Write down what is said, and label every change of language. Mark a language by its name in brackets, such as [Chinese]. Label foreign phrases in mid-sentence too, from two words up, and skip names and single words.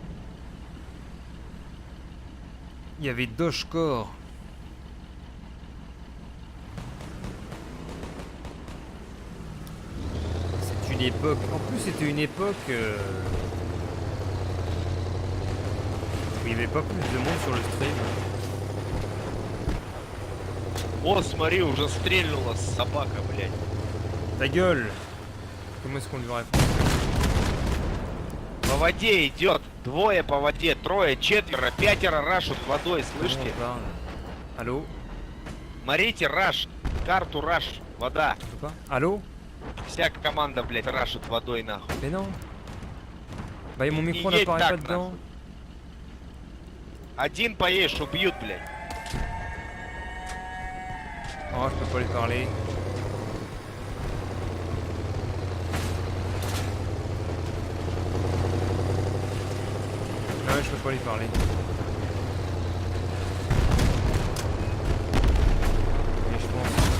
[French] Il y avait Dogecore. C'est une époque... En plus, c'était une époque... où il n'y avait pas plus de monde sur le stream. [Russian] О, смотри, уже стрельнула собака, блядь. [French] Ta gueule! Comment est-ce qu'on lui répond? [Russian] По воде идет. Двое по воде, трое, четверо, пятеро рашут водой, слышите? [French] Allô? [Russian] Смотрите, раш. Карту раш. Вода. [French] Quoi? Allô? [Russian] Вся команда, блядь, рашит водой, нахуй. [French] Mais non! Bah mon micro Il est n'apparaît pas tac, dedans. [Russian] Один поешь, убьют, блядь. [French] Oh, je peux pas lui parler. Ouais, je peux pas lui parler. Et je pense...